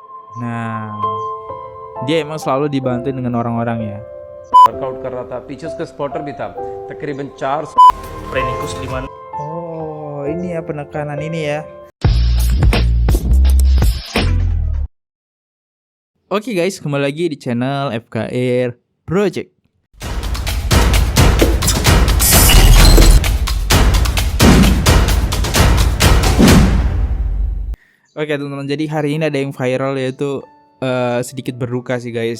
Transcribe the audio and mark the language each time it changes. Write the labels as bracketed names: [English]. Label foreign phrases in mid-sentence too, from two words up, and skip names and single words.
[Indonesian] Nah, dia emang selalu dibantu dengan orang-orang ya. [Hindi] वर्कआउट कर रहा था, पीछे उसका स्पॉटर भी था, तकरीबन 400 [English] training course [Indonesian] di mana Oh, ini ya penekanan ini ya. Oke guys, kembali lagi di channel FKR Project. Oke teman-teman, jadi hari ini ada yang viral yaitu sedikit berduka sih guys.